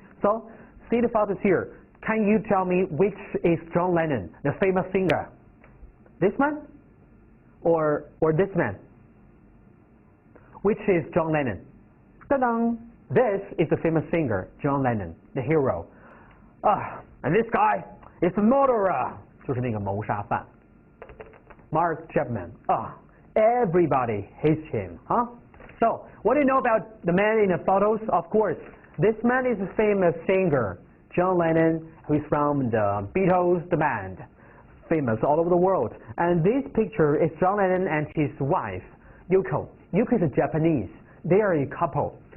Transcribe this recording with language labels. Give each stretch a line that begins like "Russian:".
English: So, see the photos here. Can you tell me which is John Lennon, the famous singer? This man? Or this man? Which is John Lennon? Ta-da! This is the famous singer, John Lennon, the hero. And this guy is a murderer.
Chinese: 就是那个谋杀犯 Mark Chapman.
English: Everybody hates him, huh? So, what do you know about the man in the photos? Of course, this man is a famous singer, John Lennon, who is from the Beatles, the band, famous all over the world. And this picture is John Lennon and his wife, Yoko. Yoko is a Japanese. They are a couple.